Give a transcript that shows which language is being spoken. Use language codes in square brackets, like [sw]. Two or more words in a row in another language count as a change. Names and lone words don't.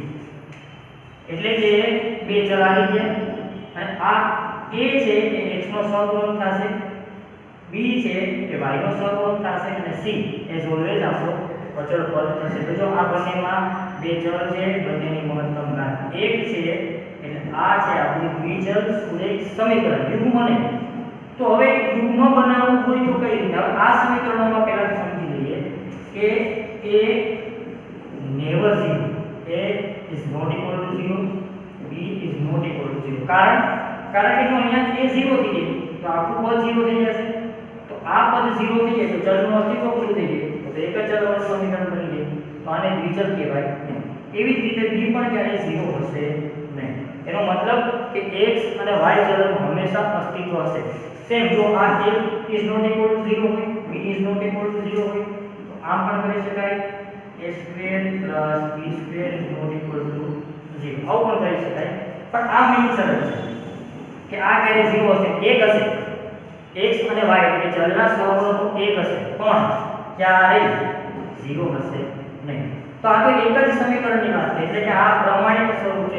[gu] એટલે કે બે ચલ આવી ગયા અને આ a છે એ x નો સહગુણક થશે, b છે એ y નો સહગુણક થશે અને c [en] as always [gu] આપણો અચળ પદ થશે. તો જો આ બંનેમાં બે ચલ છે, બંનેની મહત્તમ ઘાત 1 છે, એટલે આ છે આપણું દ્વિચલ સુરેખ સમીકરણ યુગ્મને. તો હવે યુગ્મ બનાવવું હોય તો કઈ રીતે? આ સમીકરણોમાં પહેલા સમજી લઈએ કે [en] a never 0, a is not equal to 0, b is not equal to 0. [gu] કારણ કે જો અહીંયા a 0 થઈ જાય તો આખું પદ 0 થઈ જશે. તો આ પદ 0 થઈ જાય તો ચલનું અસ્તિત્વ પૂરું થઈ જાય, તો એક જ ચલવાળું સમીકરણ બની જાય, તો આને દ્વિચલ કહેવાય નહીં. એવી જ રીતે b પણ ક્યારેય 0 હશે નહીં. એનો મતલબ કે x અને y ચલનું હંમેશા અસ્તિત્વ હશે. સેમ જો આ [en] a is not equal to 0 [gu] હોય, [en] b is not equal to 0 [gu] હોય, તો આમ પણ કરી શકાય [en] a square plus b square is not equal to 0. [gu] આવું પણ કરી શકાય. પણ આ મેઇન શરત છે કે આ ક્યારે 0 હશે? 1 હશે. x અને y એટલે ચલના સહગુણકો 1 હશે, પણ ક્યારેય 0 હશે નહીં. તો આ તો એક જ સમીકરણની વાત છે, એટલે કે આ પ્રમાણિત સ્વરૂપ છે.